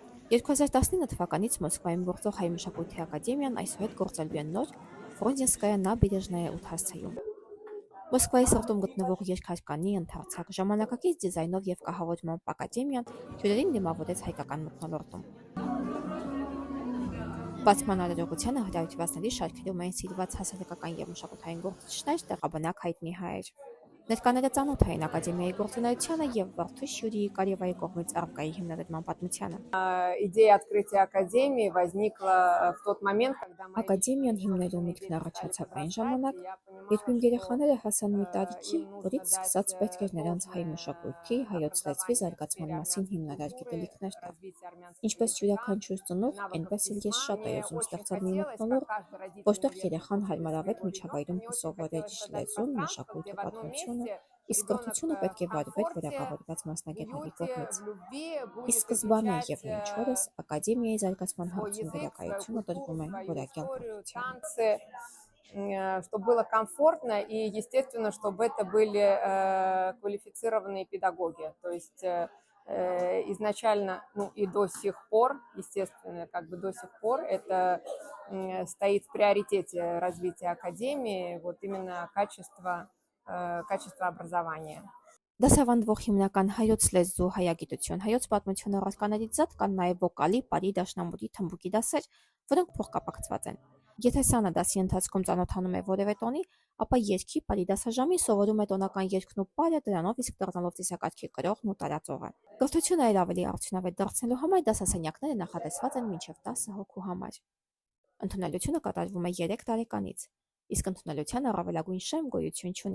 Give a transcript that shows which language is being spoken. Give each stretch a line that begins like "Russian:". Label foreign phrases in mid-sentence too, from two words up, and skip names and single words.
Armenian: 2019 թվականից Մոսկվայում գործող հայ մշակույթի ակադեմիան այսուհետ գործելու է նոր Ֆրունզենսկայա Նաբերежная Ութասցայում։ Մոսկվայի սրտում գտնվող երկհարկանի ընդարձակ ժամանակակից դիզայնով եւ կահավորմամբ ակադեմիան հյուրերին դիմավորեց հայկական մթնոլորտում։ Բացման արարողությանը հրավիրվածների շարքերում էին սիրված հասարակական եւ մշակութային գործիչներ, տեղաբնակ հայտնի հայեր։ Ներկաները ծանոթ էին ակադեմիայի գործունեությանը եւ Վարդուշ Յուրիի Կարևայի կողմից առարկայի հիմնադրման պատմությանը։
Russian: Идея открытия академии возникла в тот момент, когда
Armenian: Ակադեմիան հիմնելու միտքն առաջացավ այն ժամանակ, երբ իմ երեխաները հասան մի տարիքի, որից սկսած պետք էր նրանց հայ մշակույթի, հայոց լեզվի զարգացման մասին հիմնարար գիտելիքներ տալ։ Ինչպես յուրաքանչյուր ծնող, այնպես էլ ես շատ էի ուզում ստեղծել մի մթնոլորտ, որտեղ երեխան հարմարավետ միջավայրում կսովորեր լեզուն, մշակույթը, պատմությունը, իսկ կրթությունը պետք է վարվեր որակավորված մասնագետների կողմից։ Ի սկզբանե եւ մինչ օրս ակադեմիայի զարգացման հարցում վերակայությունը տրվում է որակյալ կրթությանը։
Russian: чтобы было комфортно и, естественно, чтобы это были квалифицированные педагоги. То есть изначально, ну и до сих пор, естественно, как бы до сих пор это стоит в приоритете развития академии, вот именно качество образования.
Armenian: Դասավանդվող հիմնական հայոց լեզու, հայագիտություն, հայոց պատմություն առարկաներից զատ կան նաև վոկալի, պարի, դաշնամուրի, թմբուկի դասեր, որոնք փոխկապակցված են։ Եթե սանը դասի ընթացքում ծանոթանում է որևէ տոնի, ապա երգի, պարի դասաժամին սովորում է տոնական երգն ու պարը, դրանով իսկ դառնալով ծիսակարգի կրողն ու տարածողը։ Կրթությունը այլ ավելի արդյունավետ դարձնելու համար դասասենյակները նախատեսված են մինչև 10 հոգու համար։ Ընդունելությունը կատարվում է 3 տարեկանից, իսկ ընդունելության առավելագույն շեմ գոյություն չունի։